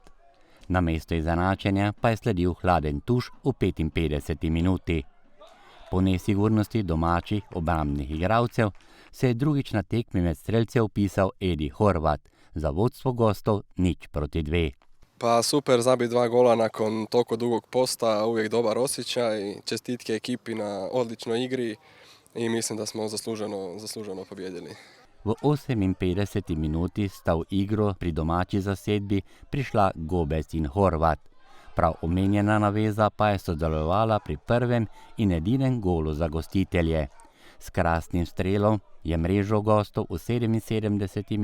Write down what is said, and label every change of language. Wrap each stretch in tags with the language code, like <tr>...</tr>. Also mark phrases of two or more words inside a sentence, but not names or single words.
<sl>Namesto izenačenja pa je sledil hladen tuš v 55. minuti. Po nesigurnosti domačih obrambnih igralcev se je drugič na tekmi med strelce upisal Edi Horvat, za vodstvo gostov 0:2.</sl> <hr>Pa super zabiti 2 gola nakon toliko dugog posta, uvijek dobar osjećaj, čestitke ekipi na odličnoj igri i mislim da smo zasluženo pobjedili.</hr> <sl>V 58. minuti sta v igro pri domači zasedbi prišla Gobec in Horvat. Prav omenjena naveza pa je sodelovala pri prvem in edinem golu za gostitelje. S krasnim strelom je mrežo gostov v 77.</sl>